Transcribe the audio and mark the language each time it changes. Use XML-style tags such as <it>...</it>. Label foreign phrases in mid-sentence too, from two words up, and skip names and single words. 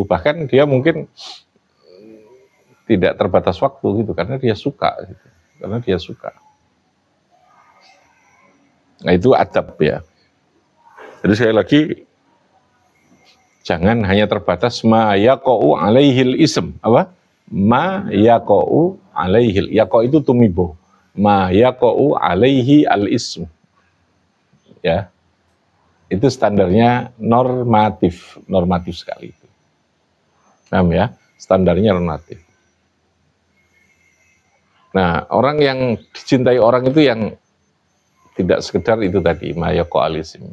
<id>Bahkan dia mungkin tidak terbatas waktu gitu, karena dia suka. Gitu. Karena dia suka. Nah itu adab ya. Jadi sekali lagi, jangan hanya terbatas</id> <ar>ma yaqa'u alaihil ism.</ar> <id>Apa?</id> <ar>Ma yaqa'u alaihil, yaqa'u</ar> <id>itu tumibo,</id> <ar>ma yaqa'u alaihi al ism, ya,</ar> <id>itu standarnya normatif sekali itu, paham ya, standarnya normatif. Nah orang yang dicintai orang itu yang tidak sekedar itu tadi,</id> <ar>ma yaqa'u al ism.</ar>